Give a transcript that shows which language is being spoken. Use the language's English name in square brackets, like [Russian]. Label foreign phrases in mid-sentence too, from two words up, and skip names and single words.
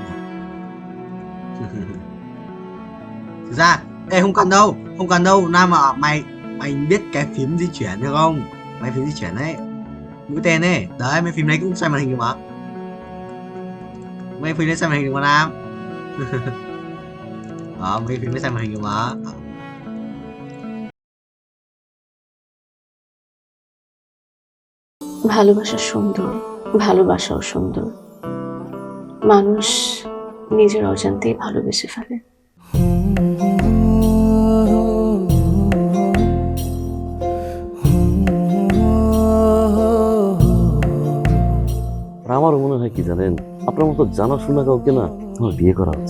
[Vietnamese] Thực ra, không cần đâu, Nam mà mày biết cái phím di chuyển được không? Mấy phím di chuyển đấy. Mũi tên ấy, đấy mấy phím đấy cũng xoay màn hình được mà. Mấy phím đấy xoay màn hình được mà Nam. Mấy phím đấy xoay màn hình được mà. [Bangla] ভালোবাসা সুন্দর, ভালোবাসাও সুন্দর। মানুষ নিজের অজান্তেই ভালোবেসে ফেলে। আমার মনে হয় কি জানেন, আপনার মতো জানাশোনা কাউকে না আমার বিয়ে করা উচিত।